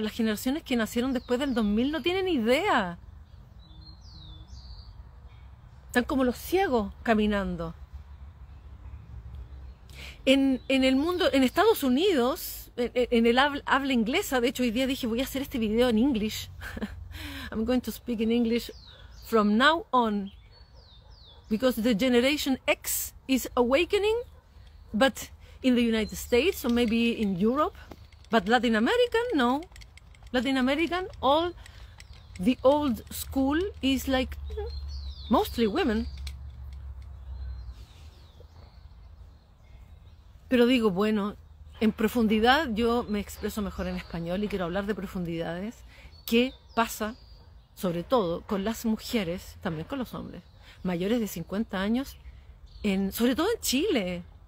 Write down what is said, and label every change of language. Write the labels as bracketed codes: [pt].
[es] Las generaciones que nacieron después del 2000 no tienen idea. Están como los ciegos caminando. En el mundo, en Estados Unidos, en el habla inglesa, de hecho hoy día dije voy a hacer este video en English. [en] I'm going to speak in English from now on, because the generation X is awakening, but in the United States or maybe in Europe, but Latin American, no. Latin American, all the old school is like mostly women. [es] Pero digo, bueno, en profundidad yo me expreso mejor en español y quiero hablar de profundidades. ¿Qué pasa, sobre todo, con las mujeres, también con los hombres, mayores de 50 años, sobre todo en Chile?